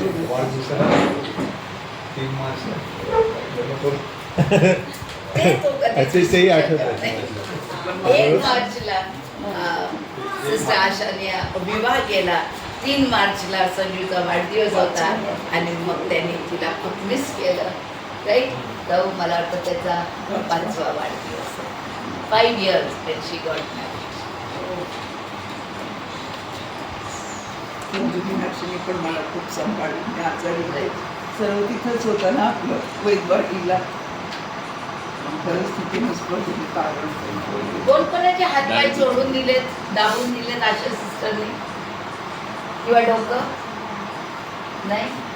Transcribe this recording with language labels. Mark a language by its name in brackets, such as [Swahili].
[Marathi] वाढदिवसाला 3 मार्च तेही आठवत. 1 मार्चला सिस्टर आशाने विवाह केला. 3 मार्चला संजूचा वाढदिवस होता आणि मग त्यांनी तिला खूप मिस केलं. राईट. तर मला वाटतं त्याचा 5वा वाढदिवस. [English] 5 years when she got married. [Marathi] मीनाक्षीने पण मला खूप सांभाळलं. मी आजारी होते, सर्व तिथंच होतं ना आपलं वैद्यवाडीला. परिस्थितीनंच तुम्ही कारण कोणकोणाचे हातपाय जोडून दिलेत, दाबून दिलेत आशा सिस्टरने किंवा डोकं नाही?